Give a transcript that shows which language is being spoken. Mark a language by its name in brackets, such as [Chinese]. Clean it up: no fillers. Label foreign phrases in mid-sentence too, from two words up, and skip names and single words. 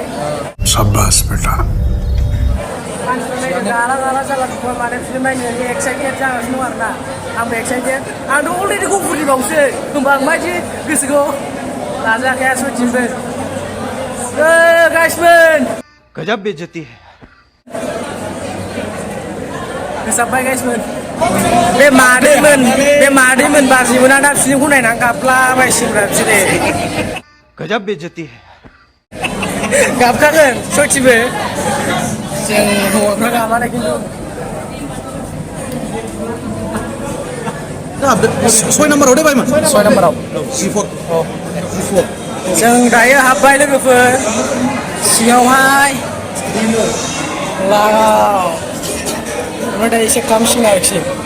[Hindi] शाबाश बेटा [Bodo] मानसिफोर नायनो गाला जालाजोब्बाय माने फिल्म नायनानै एक्साइटेड जागासिनो दं आरोना आंबो एक्साइटेड आंथ' अलरेडि गफुरनिबावसो होमबा आं माबायदि गोसोखौ लाजाखाया सयथिंबो गाइसमोन [Hindi] गजब बेइज्जती है [Bodo] होसाबबाय गाइसमोन बे मादैमोन बारजिमोना दा फिल्मखौ नायनानै गाबलाबायसिगोनब्रा बिसोरो [Hindi] गजब बेइज्जती है [Bodo] गाबखागोन सयथिंबो जों हौवाफ्रा गाबाना खिन्थु 6 नाम्बाराव दे बायमोन 6 नाम्बाराव G4 जों दायो हाबबाय लोगोफोर सिङावहाय लागाव ओमफ्राय दायो एसे खालामसिगोन आरोखि